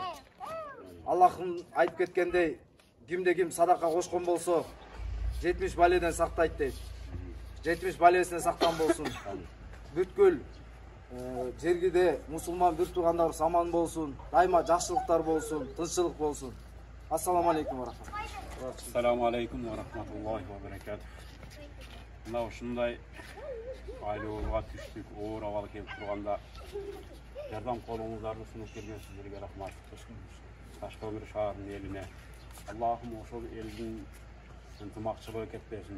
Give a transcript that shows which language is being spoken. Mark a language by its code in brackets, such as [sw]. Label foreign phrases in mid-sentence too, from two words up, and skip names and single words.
[ky] Аллахым айтып кеткендей, кимде ким садака кошкон болсо 70 баледен сактайт дейт. 70 балесинен сактан болсун. Бүткүл жергиде мусулман бир туугандарыбыз аман болсун. Дайыма жакшылыктар болсун, тынччылык болсун. [ar] السلام عليكم ورحمة الله. السلام عليكم ورحمة الله وبركاته. [ky] Мына ушундай айлууга түштүк, оор абал келип турганда жардам колуңуздарды сунуп келген сиздерге рахмат. Ташкөмүр шаарынын элине Аллахым ошол элдин ынтымакчылыгы кетпесин.